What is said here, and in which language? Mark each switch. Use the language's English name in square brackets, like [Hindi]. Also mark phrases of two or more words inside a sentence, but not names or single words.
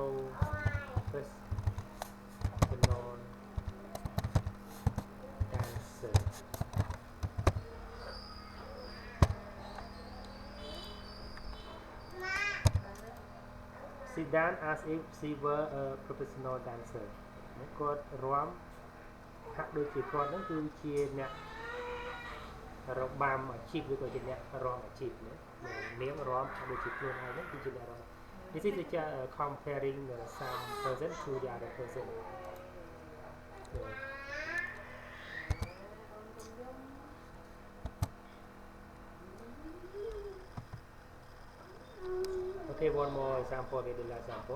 [English] Professional dancer. She danced as if she were a professional dancer. [Khmer] គាត់រាំហាក់ដូចជាគាត់ហ្នឹងគឺជាអ្នករបាំអាជីពឬក៏ជាអ្នករាំអាជីពណានាងរាំហាក់ដូចជាខ្លួនឯងហ្នឹងគឺជាអ្នករាំ [English] This is comparing some person to the other person. Okay, one more example, okay, the last example.